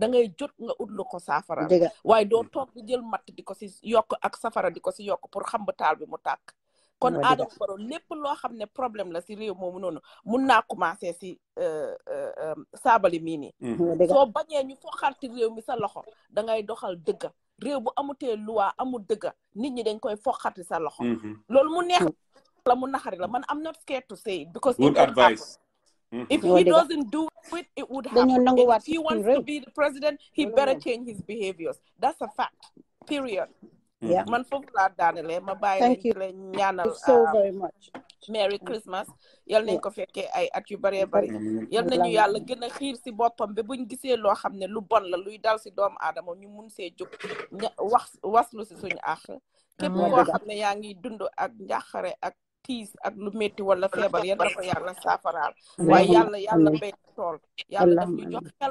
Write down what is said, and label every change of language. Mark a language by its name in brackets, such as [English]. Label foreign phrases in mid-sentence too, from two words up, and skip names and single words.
[Wolof] ngay jot nga ut lu ko saafara waaye doo toog di jël matt di ko si yokk ak safara di ko si yokk pour xam ba taal bi mu tàkk kon Adama Barrow lépp loo xam ne problème la si réew moomu noonu mun naa commencé si Sabally mii nii soo bañee ñu foxarti réew mi sa loxo da ngay doxal dëgga réew bu amutee loi amul dëgga nit ñi dañ koy foxarti sa loxo loolu mu neex la mu naxari la man [English] I'm not scared to say it because good advice if he doesn't do it it would happen if he wants to be the president he better change his behaviors that's a fact period [Wolof] man foofu laa daanele ma bàyyi leen ñaanal [English] so very much Merry Christmas [Wolof] yal nañ ko fekkee ay at yu bëree bëri yal nañu yàlla gën a xiir si boppam ba buñ gisee loo xam ne lu bon la luy dal si doomu aadama ñu mun see jóg waslu si suñu àq képp koo xam ne yaa ngi dund ak njàqare ak tiis ak lu métti wala feebar yal na ko yàlla saafaraal waaye yàlla béy tool yàlla daf ñu jox xel